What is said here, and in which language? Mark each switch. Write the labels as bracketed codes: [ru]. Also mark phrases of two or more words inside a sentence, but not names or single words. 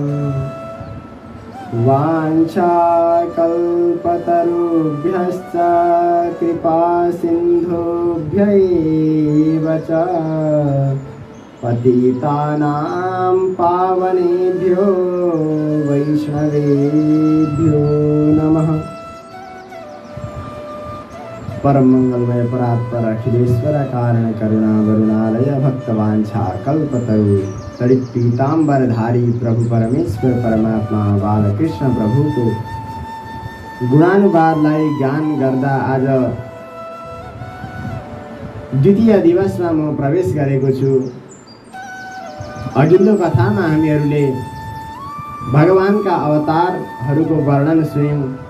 [sa] वाञ्छाकल्पतरुभ्यश्च कृपासिन्धुभ्यैव च पतितानां पावनेभ्यो वैष्णवेभ्यो नमः। परम मंगलमय परात्पर अखिलेश्वर कारण करुणा वरुणालय भक्तवांछा कल्पतरु तड़ित पीताम्बरधारी प्रभु परमेश्वर परमात्मा बालकृष्ण [ne] प्रभु को गुणानुवादलाई ज्ञान गर्दा आज द्वितीय दिवसमा म प्रवेश गरेको छु। अघिल्लो कथामा हामीहरूले भगवानका अवतारहरूको वर्णन सुन्यौं।